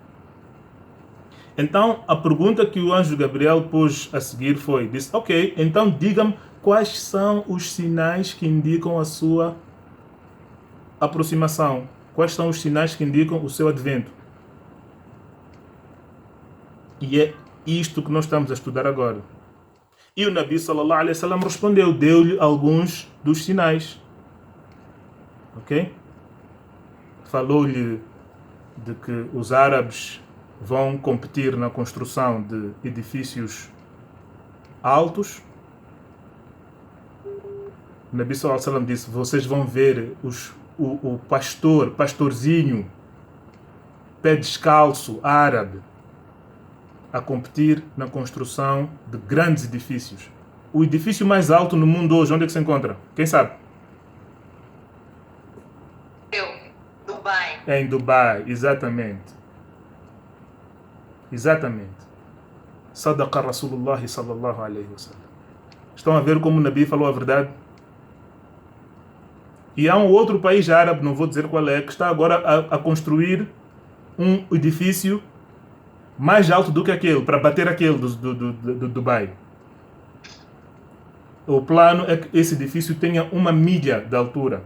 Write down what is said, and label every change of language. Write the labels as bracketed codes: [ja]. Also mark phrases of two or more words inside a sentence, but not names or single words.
[pt] Então, a pergunta que o anjo Gabriel pôs a seguir foi, disse, ok, então diga-me quais são os sinais que indicam a sua aproximação. Quais são os sinais que indicam o seu advento. E é isto que nós estamos a estudar agora. E o Nabi [ar] صلى الله عليه وسلم [pt] respondeu, deu-lhe alguns dos sinais. Ok? Falou-lhe de que os árabes vão competir na construção de edifícios altos. O Nabi [ar] صلى الله عليه وسلم [pt] disse: vocês vão ver o pastorzinho, pé descalço, árabe, a competir na construção de grandes edifícios. O edifício mais alto no mundo hoje, onde é que se encontra? Quem sabe? Dubai. É em Dubai, exatamente. Exatamente. [ar] صدق رسول الله صلى الله عليه وسلم. [pt] Estão a ver como o Nabi falou a verdade? E há um outro país árabe, não vou dizer qual é, que está agora a construir um edifício mais alto do que aquele, para bater aquele do Dubai. O plano é que esse edifício tenha 1 milha de altura.